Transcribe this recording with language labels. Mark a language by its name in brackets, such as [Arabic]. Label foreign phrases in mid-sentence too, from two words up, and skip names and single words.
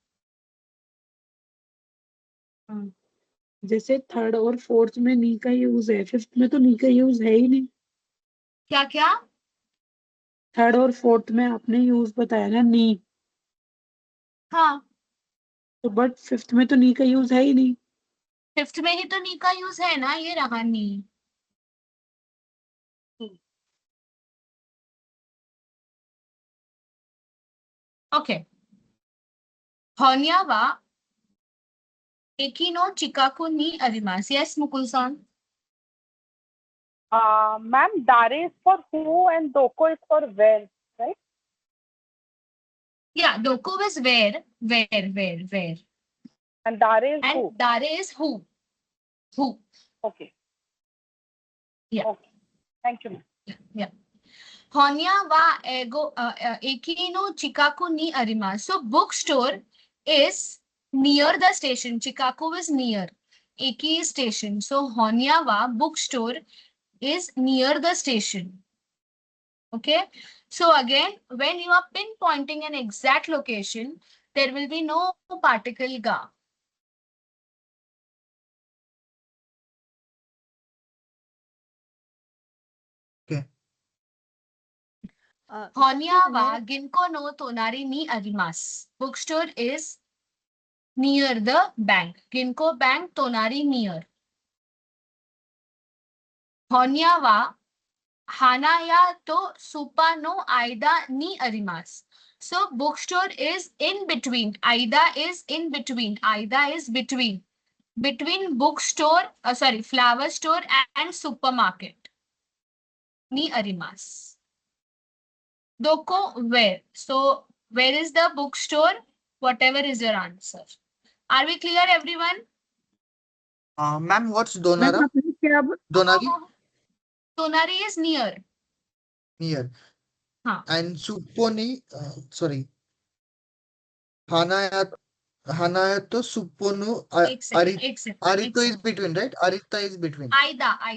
[Hindi] जैसे थर्ड और फोर्थ में नी का यूज है, फिफ्थ में तो नी का यूज है ही नहीं. क्या क्या? थर्ड और फोर्थ में आपने यूज बताया ना नी, हाँ. तो बट फिफ्थ में तो नी का यूज है ही नहीं. फिफ्थ में ही तो नी का यूज है ना, ये रहा नी. [English] Okay. [Japanese] 本屋は駅の近くにあります. [English] Yes, Mukul-san. Ma'am, Dare is for who and Doko is for where, right? Yeah, Doku is where. And Dare is And who? Dare is who. Who. Okay. Yeah. Okay. Thank you, ma'am. Yeah. [Japanese] 本屋は駅の近くにあります. [English] So bookstore is near the station. Chikaku is near. Eki is station. So [Japanese] 本屋は [English] bookstore is near the station. Okay. So again, when you are pinpointing an exact location, there will be no particle ga. Okay. [Japanese] Honya Sensei, は銀行の隣にあります. [English] Bookstore is near the bank. Ginko bank tonari near. [Japanese] 本屋は花屋とスーパーの間にあります. [English] So bookstore is in between. Aida is in between. Aida is between. Between bookstore, flower store and supermarket. [Japanese] にあります. Doko where? [English] So where is the bookstore? Whatever is your answer. Are we clear, everyone? Ma'am, what's मैम [Japanese] Donara? [Hindi] आपने क्या [Japanese] Donari? [English] Tonari is near. Near. Huh. And Supponi, sorry. Hanaya, Hanaya to Supponu, Arito is between, right? Arita is between. [Japanese] Aida.